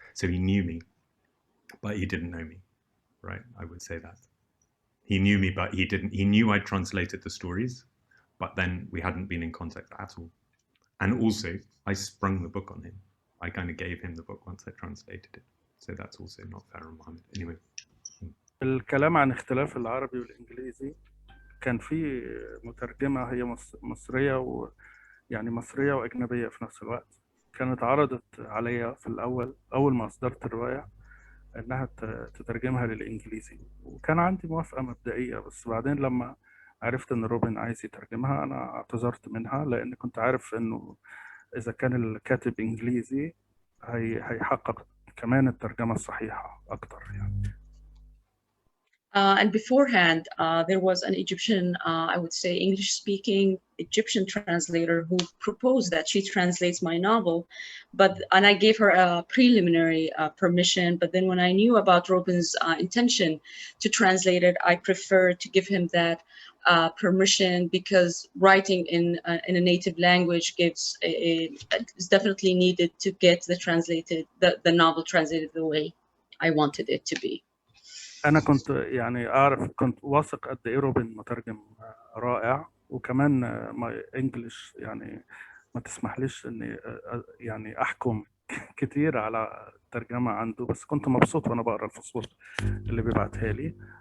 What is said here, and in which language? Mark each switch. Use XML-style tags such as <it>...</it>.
<en>So he knew me, but he didn't know me, right? I would say that. He knew me, but he didn't. He knew I'd translated the stories, but then we hadn't been in contact at all. And also, I sprung the book on him. I kind of gave him the book once I translated it. So that's also not fair on Mohamed. Anyway.</en> <ar>الكلام عن اختلاف العربي والإنجليزي، كان في مترجمة هي مصرية ويعني مصرية وأجنبية في نفس الوقت، كانت عرضت عليا في الأول أول ما أصدرت الرواية إنها تترجمها للإنجليزي، وكان عندي موافقة مبدئية، بس بعدين لما عرفت إن روبن عايز يترجمها أنا اعتذرت منها، لأن كنت عارف إنه إذا كان الكاتب إنجليزي هيحقق كمان الترجمة الصحيحة أكتر يعني.</ar> <en>And beforehand, there was an Egyptian, I would say English-speaking Egyptian translator who proposed that she translates my novel, and I gave her a preliminary permission. But then when I knew about Robin's intention to translate it, I preferred to give him that permission, because writing in a native language is definitely needed to get the novel translated the way I wanted it to be.</en> <ar>أنا كنت يعني كنت واثق قد إيه روبن مترجم رائع، وكمان ما إنجليش يعني ما تسمحليش إني يعني أحكم كتير على الترجمة عنده، بس كنت مبسوط وأنا بقرأ الفصول اللي بيبعتها لي.</ar>